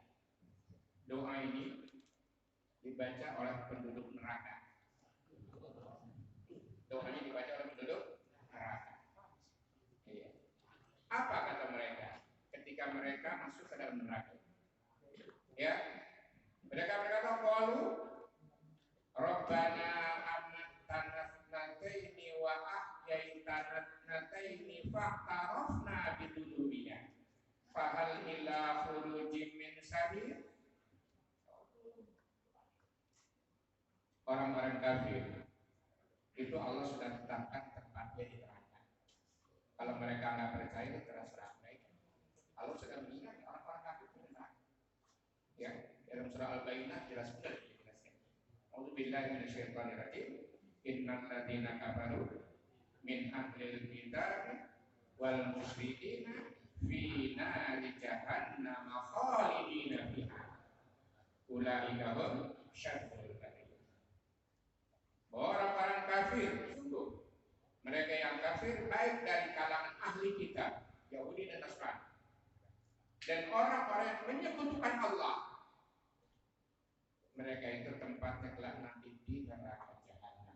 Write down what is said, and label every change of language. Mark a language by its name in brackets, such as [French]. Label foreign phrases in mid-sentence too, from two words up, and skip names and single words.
[Indonesian] Doa ini dibaca oleh penduduk neraka. Doanya dibaca oleh penduduk neraka. Iya. Apa kata mereka ketika mereka masuk ke dalam neraka? Ya, mereka berkata, [Arabic] قالوا ربنا أمتنا اثنتين وأحييتنا اثنتين فاعترفنا بذنوبنا فهل إلى خروج من سبيل. [Indonesian] Orang-orang kafir itu Allah sudah tetapkan tempatnya di neraka. Kalau mereka nggak percaya, terserah mereka. Allah sudah mengingat orang-orang kafir itu neraka. Ya, dalam surah Al-Baqarah jelas benar dijelaskan. [Arabic] أعوذ بالله من الشيطان الرجيم. إن الذين كفروا من أهل الكتاب والمشركين في نار جهنم خالدين فيها. أولئك هم شر البرية. [Indonesian] Orang-orang kafir, sungguh mereka yang kafir baik dari kalangan ahli kitab Yahudi dan Nasrani dan orang-orang yang menyekutukan Allah, mereka itu tempatnya kelak nanti di neraka jahanam.